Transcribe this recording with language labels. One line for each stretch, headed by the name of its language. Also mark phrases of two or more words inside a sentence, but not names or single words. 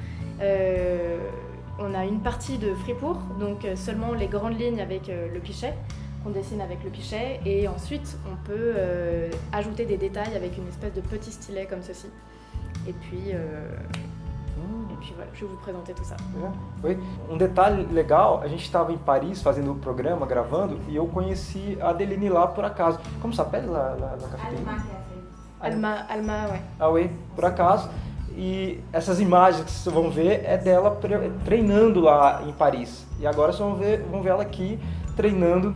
French: On a une partie de fripour, donc seulement les grandes lignes avec le pichet. On dessine avec le pichet et ensuite on peut ajouter des détails avec une espèce de petit stylet comme ceci. Et puis voilà, je vais vous présenter tout ça. Oui.
Portuguese: Detalhe legal, a gente estava em Paris fazendo o programa, gravando, e eu conheci a Adeline lá por acaso.
French: Como s'appelle la cafeteria? Alma, ouais. Ah oui,
Portuguese: por acaso. E essas imagens que vocês vão ver é dela treinando lá em Paris. E agora vocês vão ver ela aqui treinando.